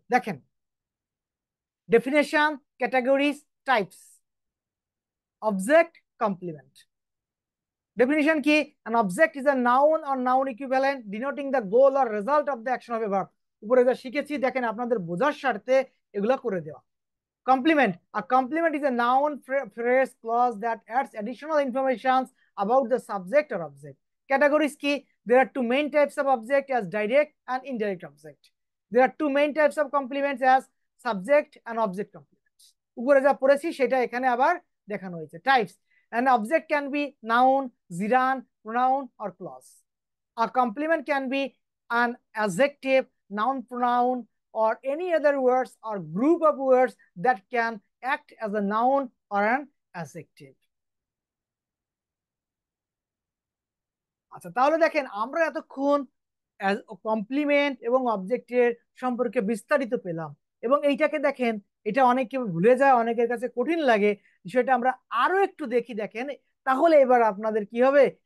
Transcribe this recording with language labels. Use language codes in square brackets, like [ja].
[en] দেখেন, definition, categories, types, object, complement। Definition কি? an object is a noun or noun equivalent denoting the goal or result of the action of a verb। [bn] উপরে যা শিখেছি দেখেন আপনাদের বোঝার স্বার্থে এগুলা করে দেওয়া। [en] Complement, a complement is a noun, phrase, clause that adds additional information about the subject or object। Categories কি? there are two main types of object as direct and indirect object। there are two main types of complements as subject and object complements। [bn] উপরে যা পড়েছি সেটা এখানে আবার দেখানো হয়েছে। [en] Types, an object can be noun, gerund, pronoun or clause। a complement can be an adjective, noun, pronoun or any other words or group of words that can act as a noun or an adjective। [bn] আচ্ছা, তাহলে দেখেন আমরা এতক্ষণ complement এবং অবজেক্টের সম্পর্কে বিস্তারিত পেলাম, এবং এইটাকে দেখেন, এটা অনেকে ভুলে যায়, অনেকের কাছে কঠিন লাগে। বিষয়টা আমরা আরো একটু দেখি, দেখেন, তাহলে এবার আপনাদের কি হবে?